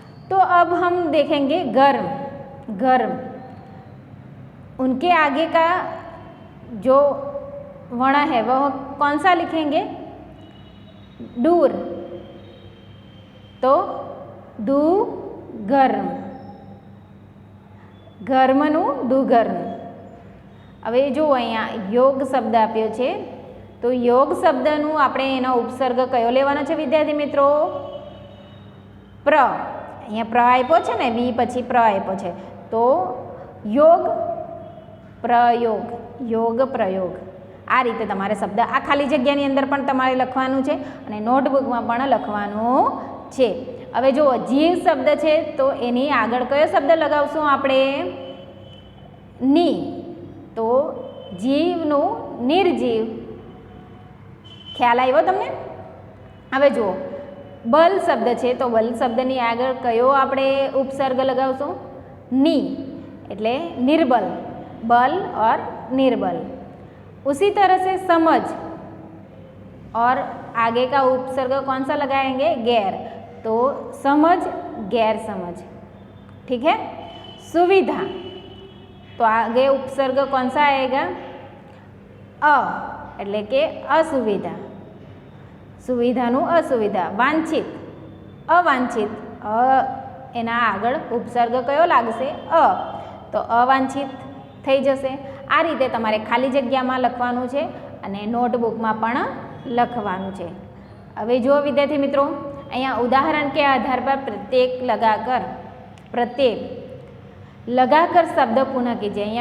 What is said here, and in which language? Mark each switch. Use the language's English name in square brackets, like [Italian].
[Hindi] तो अब हम देखेंगे गर्म, गर्म, उनके आगे का जो वर्ण है वह कौन सा लिखेंगे? दूर, तो दू गर्म, ગરમનું દુગર્મ। [Gujarati] હવે જો અહીંયા યોગ શબ્દ આપ્યો છે, તો યોગ શબ્દનું આપણે એનો ઉપસર્ગ કયો લેવાનો છે વિદ્યાર્થી મિત્રો? પ્ર, અહીંયા પ્ર આપ્યો છે ને, વી પછી પ્ર આપ્યો છે, તો યોગ પ્રયોગ, યોગ પ્રયોગ, આ રીતે તમારે શબ્દ આ ખાલી જગ્યાની અંદર પણ તમારે લખવાનું છે અને નોટબુકમાં પણ લખવાનું છે। હવે જો જીવ શબ્દ છે, તો એની આગળ કયો શબ્દ લગાવશું આપણે? ની, તો જીવનું નિર્જીવ, ખ્યાલ આવ્યો તમને? હવે જુઓ બલ શબ્દ છે, તો બલ શબ્દની આગળ કયો આપણે ઉપસર્ગ લગાવશું? ની, એટલે निर्बल, बल और निर्बल। [Hindi] उसी तरह से समझ और आगे का उपसर्ग कौन सा लगाएंगे? गैर, तो समझ गैर समझ, ठीक है। सुविधा, तो आगे उपसर्ग कौन सा आएगा? [Gujarati] अ, એટલે કે असुविधा, सुविधाનું असुविधा। वांछित, अवांछित, એના આગળ ઉપસર્ગ કયો લાગશે? અ, તો અવાંછિત થઈ જશે। આ રીતે તમારે ખાલી જગ્યામાં લખવાનું છે અને નોટબુકમાં પણ લખવાનું છે। [Hindi] હવે જુઓ વિદ્યાર્થી મિત્રો, અહીંયા ઉદાહરણ કે આધાર પર પ્રત્યેક लगाकर शब्द पुनः कीजिए।